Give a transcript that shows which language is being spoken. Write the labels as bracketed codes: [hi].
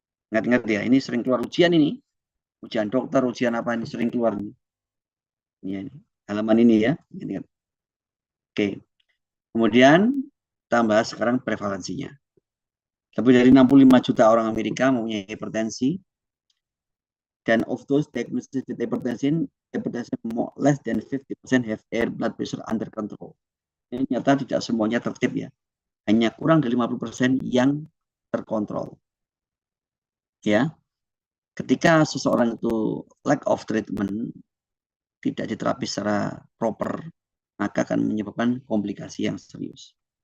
[id] Ingat-ingat ya, ini sering keluar ujian ini. Ujian dokter, ujian apa ini sering keluar ini. Ini halaman ini ya. Ingat. Oke. Kemudian tambah sekarang prevalensinya. Lebih dari 65 juta orang Amerika mempunyai hipertensi. Dan [en] of those diagnosed with hypertension less than 50% have air blood pressure under control. [id] Ini nyata tidak semuanya tertib ya. Hanya kurang dari 50% yang terkontrol. Ya. Ketika seseorang itu [en] lack of treatment, [id] tidak diterapi secara proper, maka akan menyebabkan komplikasi yang serius.